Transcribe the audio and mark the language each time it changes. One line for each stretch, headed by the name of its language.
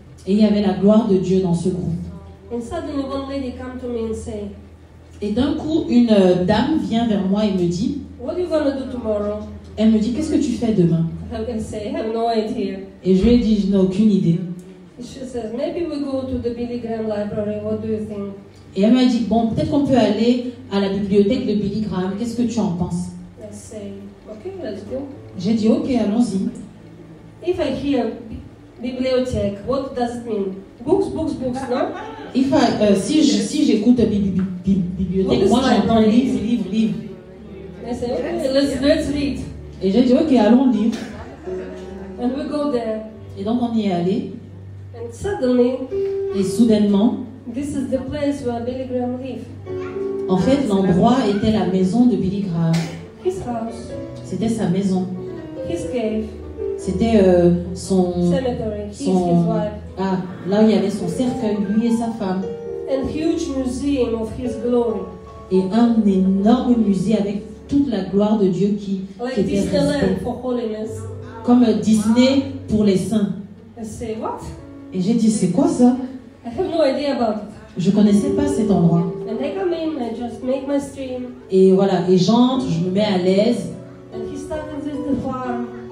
French: Et il y avait la gloire de Dieu dans ce groupe.
English: And suddenly one lady come to me and say,
French: Et d'un coup, une dame vient vers moi et me dit,
English: what are you gonna do tomorrow?
French: elle me dit, qu'est-ce que tu fais demain?
English: I say, I have no idea.
French: Et je lui ai dit, je n'ai aucune idée.
English: She says, maybe we go to the Billy Graham library. What do you think?
French: Et elle m'a dit, bon, peut-être qu'on peut aller à la bibliothèque de Billy Graham. Qu'est-ce que tu en penses?
English: I say, okay, let's go.
French: J'ai dit, ok, allons-y.
English: If I hear bibliothèque, what does it mean? Books, books, books, no?
French: Si j'écoute bibliothèque, moi j'entends livre.
English: I say, okay, let's read.
French: Et j'ai dit, ok, allons lire.
English: And we go there.
French: Et donc on y est allé.
English: And suddenly,
French: Et soudainement,
English: this is the place where Billy Graham lived.
French: en fait, l'endroit était la maison de Billy Graham.
English: His house,
French: C'était sa maison.
English: his cave,
French: C'était son...
English: cemetery, his
French: son
English: wife,
French: ah, là où il y avait son cercueil, lui et sa femme.
English: and huge museum of his glory.
French: Et un énorme musée avec toute la gloire de Dieu qui
English: Like
French: était
English: Disneyland
French: restée.
English: for holiness.
French: Comme Disney pour les saints.
English: I say, what?
French: Et j'ai dit, c'est quoi ça?
English: I have no idea about it.
French: Je connaissais pas cet endroit.
English: And I come in, I just make my stream,
French: Et voilà, et j'entre, je me mets à l'aise.
English: and he started with the farm.